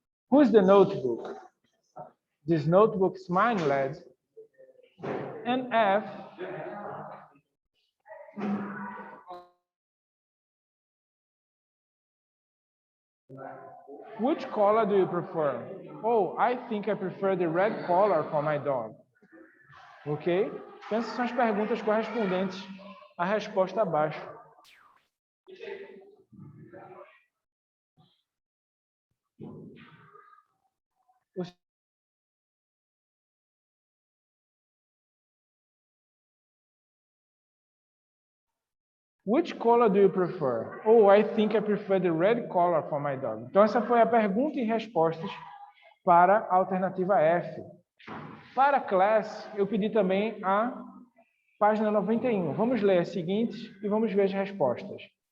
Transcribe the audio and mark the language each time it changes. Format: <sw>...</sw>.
<en>Who's the notebook? This notebook is mine, lad. And F. Which color do you prefer? Oh, I think I prefer the red color for my dog. Ok?</en> <pt>Então, essas são as perguntas correspondentes à resposta abaixo.</pt> <en>Which color do you prefer? Oh, I think I prefer the red color for my dog.</en> <pt>Então, essa foi a pergunta e respostas para a alternativa F. Para a classe, eu pedi também a página 91. Vamos ler as seguintes e vamos ver as respostas.</pt>